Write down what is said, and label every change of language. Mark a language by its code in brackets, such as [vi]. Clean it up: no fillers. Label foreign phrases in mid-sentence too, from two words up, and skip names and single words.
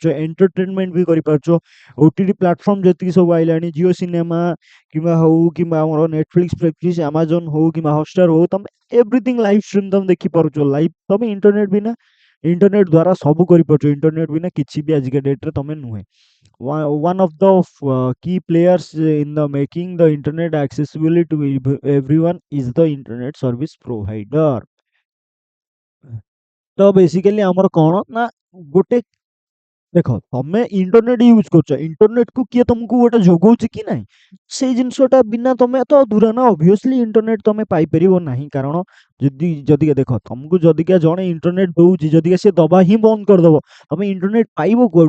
[or] ଏଣ୍ଟରଟେନମେଣ୍ଟ ବି କରିପାରୁଛ। [en] OTT platform [or] ଯେତିକି ସବୁ ଆଇଲାଣି ଜିଓ ସିନେମା କିମ୍ବା ହଉ କିମ୍ବା ଆମର ନେଟଫ୍ଲିକ୍ସ ଫ୍ଲେକ୍ସଫ୍ଲିକ୍ସ ଆମାଜନ ହଉ କିମ୍ବା ହଟଷ୍ଟାର ହଉ ତମେ [en] everything live stream [or] ତମେ ଦେଖିପାରୁଛ। ଲାଇଭ୍ ତମେ ଇଣ୍ଟରନେଟ୍ ଦ୍ୱାରା ସବୁ କରିପାରୁଛ। ଇଣ୍ଟରନେଟ୍ ବିନା କିଛି ବି ଆଜିକା ଡେଟ୍‌ରେ ତମେ ନୁହେଁ। [en] One of the key players in the making the internet accessibility to everyone is the internet service provider. [or] ତ ବେସିକାଲି ଆମର କଣ ନା ଗୋଟେ ଦେଖ ତମେ [en] internet use [or] କରୁଛ। ଇଣ୍ଟରନେଟ୍‌କୁ କିଏ ତମକୁ ଗୋଟେ ଯୋଗଉଛି କି ନାହିଁ? ସେଇ ଜିନିଷଟା ବିନା ତମେ ତ ଅଧୁରା ନା। [en] obviously internet [or] ତମେ ପାଇପାରିବ ନାହିଁ। କାରଣ ଯଦିକା ଦେଖ ତମକୁ ଯଦିକା ଜଣେ ଇଣ୍ଟରନେଟ୍ ଦଉଛି ଯଦିକା ସେ ଦବା ହିଁ ବନ୍ଦ କରିଦବ, ତମେ ଇଣ୍ଟରନେଟ୍ ପାଇବ କୁଆଡୁ?